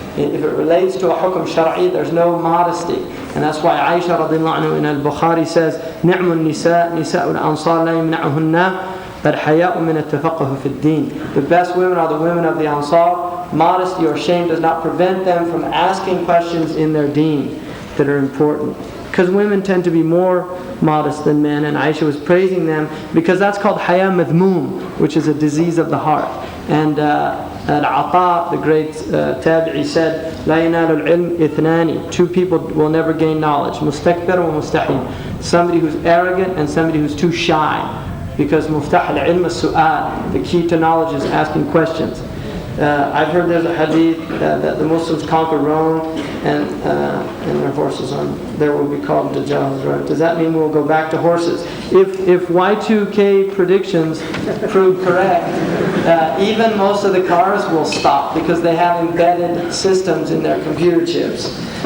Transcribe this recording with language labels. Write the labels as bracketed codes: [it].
[en] If it relates to a hukm shar'i, there's no modesty. And that's why Aisha radiallahu anha in al-Bukhari says, [ar] نِعْمُ النِّسَاء نِسَاءُ الْأَنصَارِ لَا يَمْنَعُهُنَّ الْحَيَاءُ مِنَ التَّفَقُّهِ فِي الدِّينِ. [en] The best women are the women of the Ansar. Modesty or shame does not prevent them from asking questions in their deen that are important. because women tend to be more modest than men, and Aisha was praising them because that's called haya madhmoom, which is a disease of the heart. And Al-Ata, the great tabi'i, said, [ar] لا ينال العلم اثنان. [en] Two people will never gain knowledge. [ar] مستكبر ومستحي. [en] Somebody who's arrogant and somebody who's too shy. Because [ar] مفتاح العلم السؤال. [en] The key to knowledge is asking questions. I've heard there's a hadith that the Muslims conquer Rome and their horses there will be called Dajjal. Right? Does that mean we'll go back to horses? If Y2K predictions prove correct, even most of the cars will stop because they have embedded systems in their computer chips.